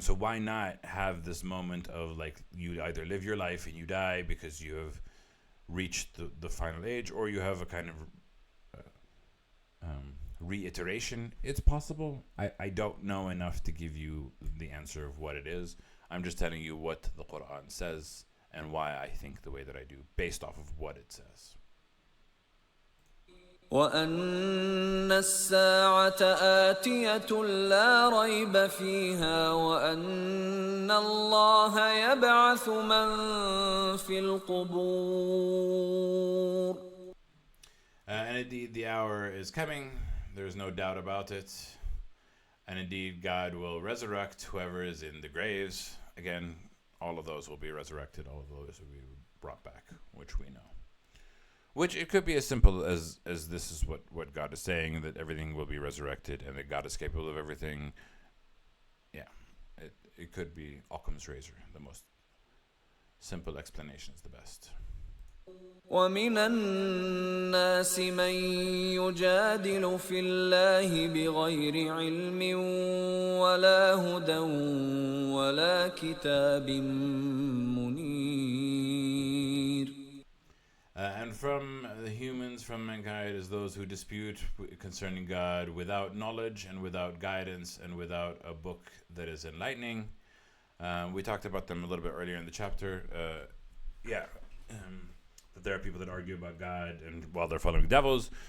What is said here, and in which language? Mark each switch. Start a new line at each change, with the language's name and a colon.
English: So why not have this moment of like you either live your life and you die because you have reached the final age, or you have a kind of reiteration. It's possible. I don't know enough to give you the answer of what it is. I'm just telling you what the Quran says and why I think the way that I do based off of what it says.
Arabic: وأن الساعة آتية لا ريب فيها وأن الله يبعث من في القبور.
English: And indeed, the hour is coming. There is no doubt about it. And indeed, God will resurrect whoever is in the graves. Again, all of those will be resurrected. All of those will be brought back, which we know. Which it could be as simple as this is what God is saying, that everything will be resurrected and that God is capable of everything. Yeah, it could be Occam's razor. The most simple explanation is the best.
Arabic: ومن الناس من يجادل في الله بغير علم ولا هدى ولا كتاب منير.
English: And from the humans, from mankind, is those who dispute concerning God without knowledge and without guidance and without a book that is enlightening. We talked about them a little bit earlier in the chapter. That there are people that argue about God and while they're following devils.